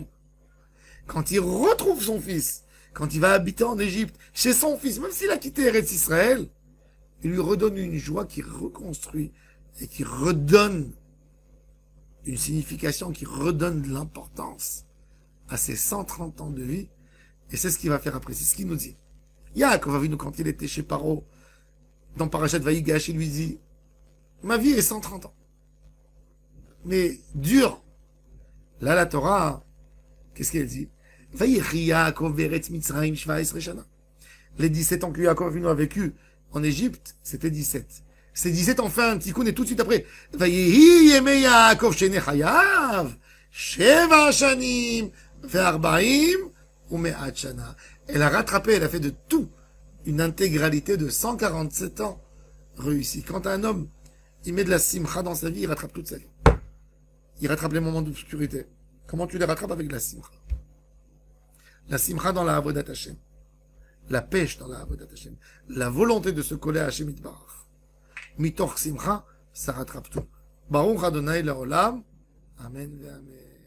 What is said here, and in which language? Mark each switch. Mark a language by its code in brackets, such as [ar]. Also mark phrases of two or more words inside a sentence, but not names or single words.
[fr] Quand il retrouve son fils, quand il va habiter en Égypte, chez son fils, même s'il a quitté Eretz Israël, il lui redonne une joie qui reconstruit et qui redonne une signification, qui redonne de l'importance à ses 130 ans de vie. Et c'est ce qu'il va faire après. C'est ce qu'il nous dit. Yaakov Avinu, quand il était chez Paro, dans Parashat Vayigash, il lui dit, ma vie est 130 ans. Mais dur. Là, la Torah, qu'est-ce qu'elle dit? [he] ויחי יעקב בארץ מצרים 17 שנה. [fr] Les 17 ans que Yaakov Avinu a vécu en Égypte, c'était 17. C'est 17 en fin, tikkun, et tout de suite après. [he] ויהי ימי יעקב שני חייו שבע שנים וארבעים ומאת שנה. [fr] Elle a rattrapé, elle a fait de tout une intégralité de 147 ans réussi. Quand un homme, il met de la simcha dans sa vie, il rattrape toute sa vie. Il rattrape les moments d'obscurité. Comment tu les rattrapes? Avec la simcha. La simcha dans la [he] עבודת השם. [fr] La pêche dans la [he] עבודת השם. [fr] La volonté de se coller à [he] השם יתברך. מתוך שמחה, [fr] ça rattrape tout. [he] ברוך ה׳ לעולם אמן ואמן.